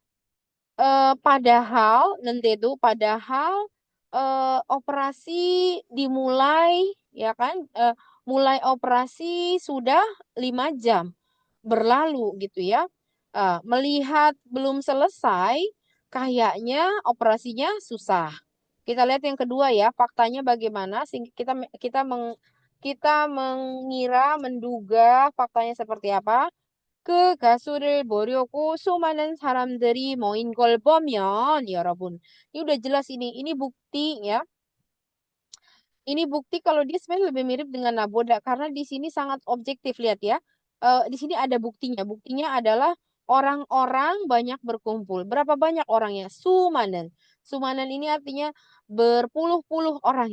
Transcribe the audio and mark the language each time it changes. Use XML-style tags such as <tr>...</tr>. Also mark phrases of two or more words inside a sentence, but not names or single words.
<id>Padahal operasi dimulai ya kan mulai operasi sudah 5 jam berlalu gitu ya. Melihat belum selesai kayaknya operasinya susah. Kita lihat yang kedua ya, faktanya bagaimana sehingga kita menduga faktanya seperti apa.</id> <ko>그 가수를 보려고 수많은 사람들이 모인 걸 보면 여러분,</ko> <id>ini udah jelas ini bukti ya. Ini bukti kalau dia sebenarnya lebih mirip dengan naboda karena di sini sangat objektif lihat ya. Di sini ada buktinya. Buktinya adalah orang-orang banyak berkumpul. Berapa banyak orangnya? Sumanen. Sumanen ini artinya berpuluh-puluh orang ya.</id>